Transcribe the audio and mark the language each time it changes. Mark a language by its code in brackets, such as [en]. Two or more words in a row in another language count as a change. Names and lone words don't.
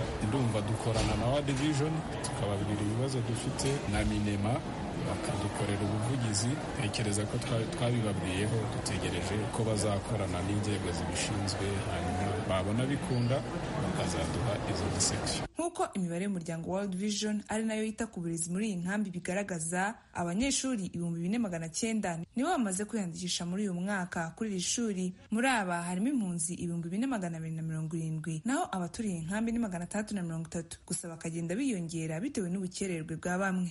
[rw] Ndumva dukorana na World Vision tukababwira ibibazo dufite na Minema bakadukorera ubuvugizi. Tekereza ko twabibabwiyeho, dutegereje ko bazakorana n'inzego zibishinzwe, hanyuma babona bikunda bakazaduha izo section. Nk'uko imibare y'umuryango World Vision ari nayo yita ku burezi muri iyi nkambi bigaragaza, abanyeshuri 4,900 nibo bamaze kwiyandikisha muri uyu mwaka kuri iri shuri. Muri aba harimo impunzi 4,270, naho abaturiye inkambi ni 630, gusa bakagenda biyongera bitewe n'ubukererwe bwa bamwe.